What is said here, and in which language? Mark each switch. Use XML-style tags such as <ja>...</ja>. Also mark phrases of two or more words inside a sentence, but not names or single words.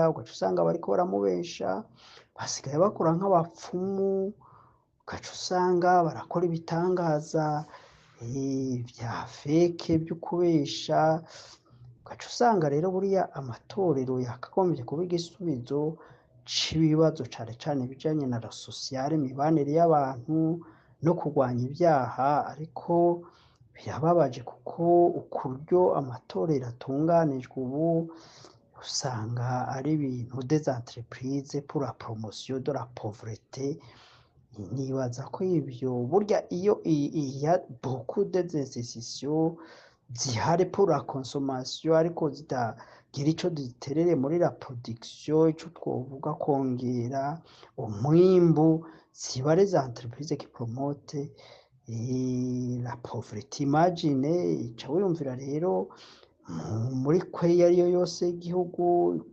<rn>Ugaca usanga bariko baramubesha, basigaye bakora nk'abapfumu. Ugaca usanga barakora ibitangaza vya feke vyo kubesha. Ugaca usanga rero buriya amatorero yakagombye kuba igisubizo c'ibibazo cane cane bijanye na</rn> <fr>la sociale,</fr> <rn>imibanire y'abantu no kurwanya ibyaha. Ariko birababaje kuko ukuryo amatorero atunganijwe ubu, usanga ari ibintu</rn> <fr>des entreprises pour la promotion de la pauvreté.</fr> <rn>Nibaza ko ivyo burya iyo</rn> <fr>il y a beaucoup des institutions</fr> <rn>zihari</rn> <fr>pour la consommation</fr> <rn>ariko zitagira ico ziterere muri</rn> <fr>la production,</fr> <rn>ico twovuga kongera umwimbu, ziba ari za</rn> <fr>entreprise qui promote la pauvreté.</fr> <rn>Imagine, ca wiyumvira rero muri kwe iyo ariyo yose y'igihugu</rn>